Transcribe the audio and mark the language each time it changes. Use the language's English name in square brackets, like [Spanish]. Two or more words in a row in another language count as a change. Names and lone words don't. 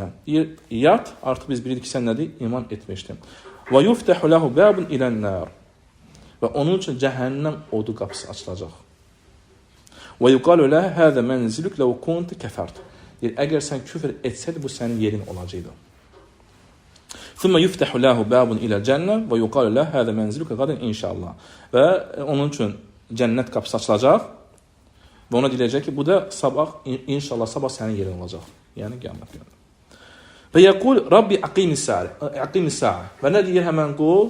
[Azerbaijani] Yat, artıq biz bilirik ki, sən nədir? İman etmişdim. [Arabic] ويفتح له باب إلى النار. [Azerbaijani] Və onun üçün cəhənnəm odu qapısı açılacaq. [Arabic] ويقال له هذا منزلك لو كنت كفرت. [Azerbaijani] Deyir, əgər sən küfr etsəydi, bu sənin yerin olacaqdı. [Arabic] ثم يفتح له باب إلى الجنة ويقال له هذا منزلك غدا إن شاء الله. [Azerbaijani] Və onun üçün cənnət qapısı açılacaq və ona deyiləcək ki, bu da sabah, inşallah sabah sənin yerin olacaq. Yəni, qiyamət günü. [Arabic] ويقول رب أقم الساعة. [Azerbaijani] Və nə deyir həmən qul?